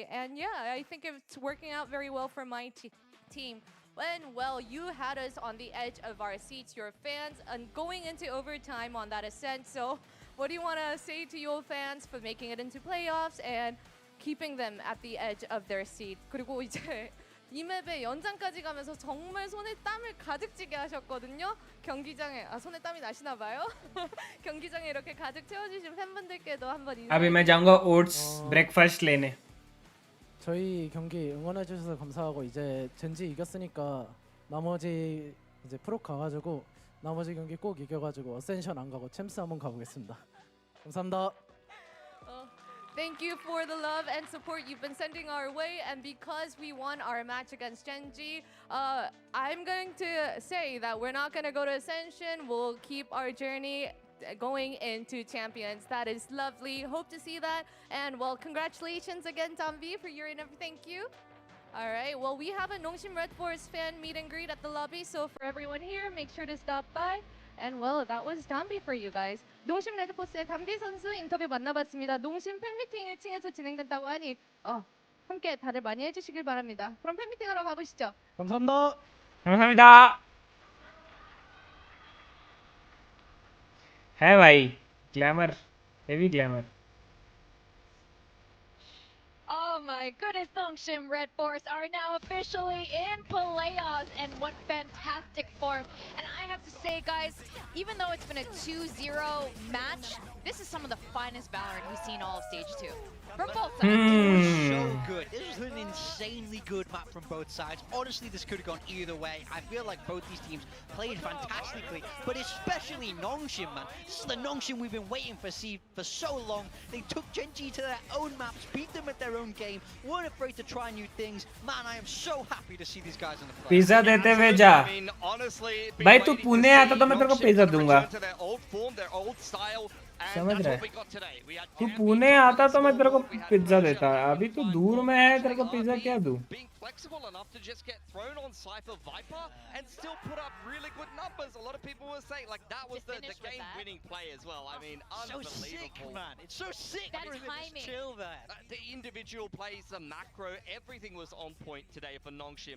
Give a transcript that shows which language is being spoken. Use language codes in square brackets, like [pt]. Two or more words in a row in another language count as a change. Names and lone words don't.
[en] And yeah, I think it's working out very well for my team. When, well, you had us on the edge of our seats, your fans, and going into overtime on that ascent. So what do you want to say to your fans for making it into playoffs and keeping them at the edge of their seat? [ko] 그리고 이제 이 맵에 연장까지 가면서 정말 손에 땀을 가득 찌게 하셨거든요. 경기장에 손에 땀이 나시나 봐요. 경기장에 이렇게 가득 채워주신 팬분들께도 한번 인사. [hi] अभी मैं जाऊंगा [en] oats breakfast [hi] लेने. [ko] 저희 경기 응원해 주셔서 감사하고 이제 젠지 이겼으니까 나머지 이제 프로 가가지고 나머지 경기 꼭 이겨가지고 어센션 안 가고 챔스 한번 가보겠습니다. 감사합니다. [en] Thank you for the love and support you've been sending our way, and because we won our match against GENG, I'm going to say that we're not going to go to Ascension. We'll keep our journey going into Champions. That is lovely. Hope to see that. And well, congratulations again, Dambi, for your and thank you. All right, well, we have a Nongshim Red Force fan meet and greet at the lobby, so for everyone here, make sure to stop by. And well, that was Dambi for you guys. [ko] 농심 레드포스의 담비 선수 인터뷰 만나봤습니다. 농심 팬미팅 1층에서 진행된다고 하니 함께 다들 많이 해주시길 바랍니다. 그럼 팬미팅 하러 가보시죠. 감사합니다. 감사합니다. [hi] है भाई ग्लैमर [en] heavy glamour. Oh my goodness, Nongshim Red Force are now officially in playoffs, and what fantastic form. And I have to say, guys, even though it's been a 2-0 match, this is some of the finest Valorant we've seen all of Stage 2. From both sides. It was so good. This was an insanely really good map from both sides. Honestly, this could have gone either way. I feel like both these teams played fantastically, but especially Nongshim, man. This is the Nongshim we've been waiting for for so long. They took GENG to their own maps, beat them at their own game, weren't afraid to try new things. Man, I am so happy to see these guys in the play. [hi] पिज्जा देते हुए जा भाई तू पुणे आता तो मैं तेरे को पिज्जा दूंगा समझ रहा है तू पुणे आता तो मैं तेरे को पिज्जा देता अभी तू दूर में है तेरे को पिज्जा क्या दूं [en] flexible enough to just get thrown on Cypher Viper and still put up really good numbers. A lot of people were saying like that was the game-winning play as well. I mean, unbelievable. So sick, man. It's so sick. That timing. Chill there. The individual plays, the macro, everything was on point today for Nongshim.